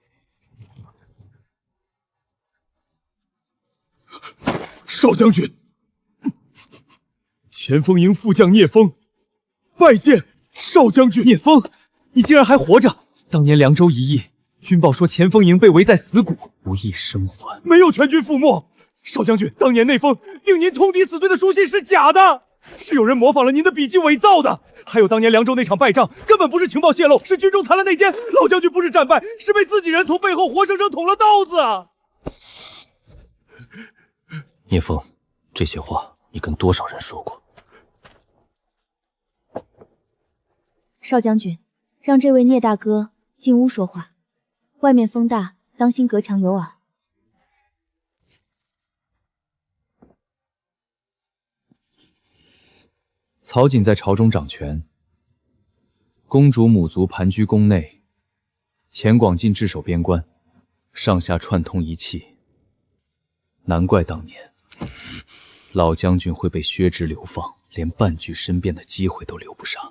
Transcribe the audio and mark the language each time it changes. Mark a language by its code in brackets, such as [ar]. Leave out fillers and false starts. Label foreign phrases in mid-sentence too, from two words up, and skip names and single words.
[zh] 少將軍，前鋒營副將聶風拜見少將軍。聶風，你竟然還活着！當年涼州一役，軍報說前鋒營被圍在死谷，不易生還。沒有全軍覆沒。少將軍，當年那封令您痛抵死罪的書信是假的，是有人模仿了您的筆跡偽造的。還有當年涼州那場敗仗，根本不是情報洩露，是軍中藏了內奸。老將軍不是戰敗，是被自己人從背後活生生捅了刀子啊！聂风，这些話你跟多少人說過？少將軍，讓這位聶大哥進屋說話，外面風大，當心隔牆有耳。曹瑾在朝中掌權，公主母族盤踞宮內，錢廣進鎮守邊關，上下串通一氣，難怪當年老將軍會被削職流放，連半句申辯的機會都留不上。